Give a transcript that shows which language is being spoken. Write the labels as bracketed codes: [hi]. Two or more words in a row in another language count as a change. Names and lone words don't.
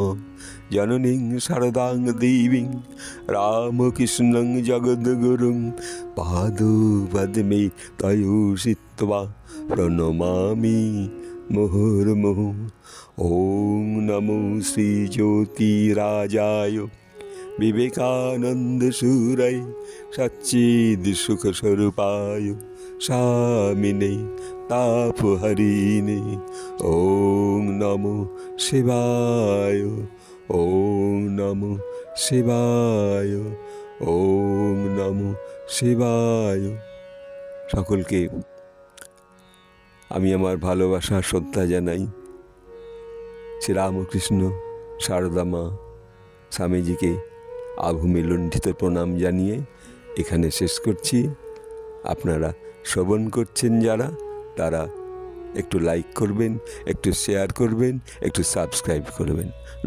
[sa] জননীং শারদাং দেবীং রামকৃষ্ণং জগদ্গুরুং পাদপদ্মে তয়োষিত্বা প্রণমামি মুহুর্মুহুঃ। ওং নমো শ্রীজ্যোতিরাজায় বিবেকানন্দসূরায় সচ্চিদসুখস্বরূপায় স্বামিনে তাপহরিণে। ওং নমো শিবায়, ওং নমো শিবায়, ওং নমো শিবায়। [bn] সকলকে আমি আমার ভালোবাসা শ্রদ্ধা জানাই। শ্রীরামকৃষ্ণ, সারদা মা, স্বামীজিকে আভূমি লুণ্ঠিত প্রণাম জানিয়ে এখানে শেষ করছি। আপনারা শ্রবণ করছেন যারা, তারা একটু লাইক করবেন, একটু শেয়ার করবেন, একটু সাবস্ক্রাইব করবেন।